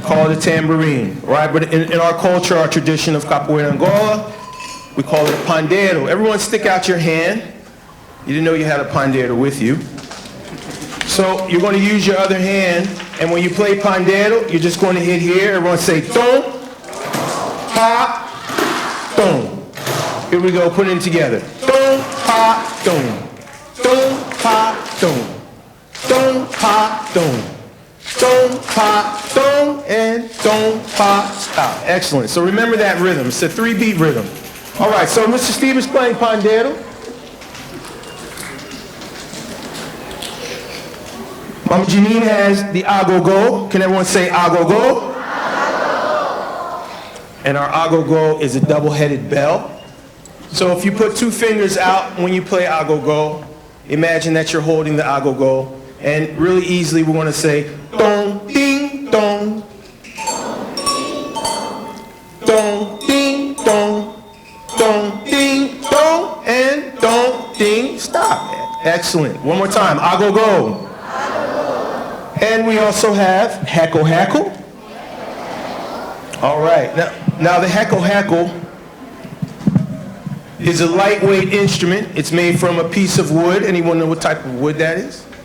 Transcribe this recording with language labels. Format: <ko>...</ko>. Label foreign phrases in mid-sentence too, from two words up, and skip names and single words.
<en>Call it a tambourine, right? But in our culture, our tradition of Capoeira Angola, we call it a pandero. Everyone stick out your hand. You didn't know you had a pandero with you. So you're going to use your other hand, and when you play pandero, you're just going to hit here. Everyone say, don, ha, don. Here we go, put it together. Don, ha, don. Don, ha, don. Don, ha, don. Don, ha, don, and don, ha, stop. Excellent. So remember that rhythm. It's a 3-beat rhythm. All right, so Mr. Steve is playing pandero. Mama Janine has the agogo. Can everyone say agogo? And our agogo is a double-headed bell. So if you put 2 fingers out when you play agogo, imagine that you're holding the agogo. And really easily, we're going to say, dong, ding, dong. Dong, ding, dong. Dong, ding, dong. And dong, ding, stop. Excellent. One more time. Agogo. And we also have heckle, heckle. All right. Now the heckle, heckle is a lightweight instrument. It's made from a piece of wood. Anyone know what type of wood that is?</en>